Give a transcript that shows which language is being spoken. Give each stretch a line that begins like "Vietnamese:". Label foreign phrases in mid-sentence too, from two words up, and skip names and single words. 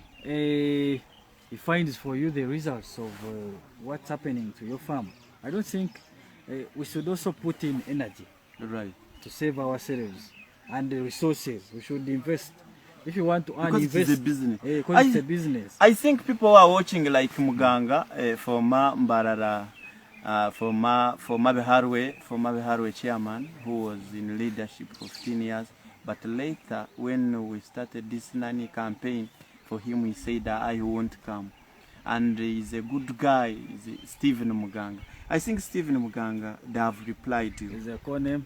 English: He finds for you the results of what's happening to your farm. I don't think we should also put in energy. Right. To save ourselves and the resources. We should invest. If you want to earn, because invest. It's a business. Because it's a business. I think people are watching like Muganga, former Mbarara. Former Biharwe chairman who was in leadership for 15 years, but later when we started this nanny campaign for him, he said that I won't come. and he's a good guy. He's Stephen Muganga. I think Stephen Muganga, they have replied to you. Is a call name?